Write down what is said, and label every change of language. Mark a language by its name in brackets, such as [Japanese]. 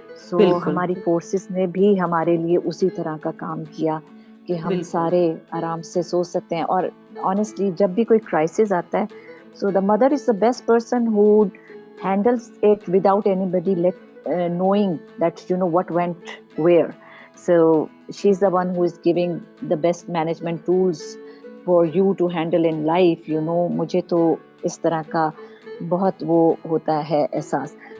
[Urdu] سو ہماری فورسز نے بھی ہمارے لیے اسی طرح کا کام کیا کہ ہم سارے آرام سے سو سکتے ہیں. [English] اور آنیسٹلی [Urdu] جب بھی کوئی کرائسس آتا ہے، [English] So the mother is the best person who handles it without anybody knowing that you know what went where. So she's the one who is giving the best management tools for you to handle in life, you know. [Urdu] مجھے تو اس طرح کا بہت وہ ہوتا ہے احساس.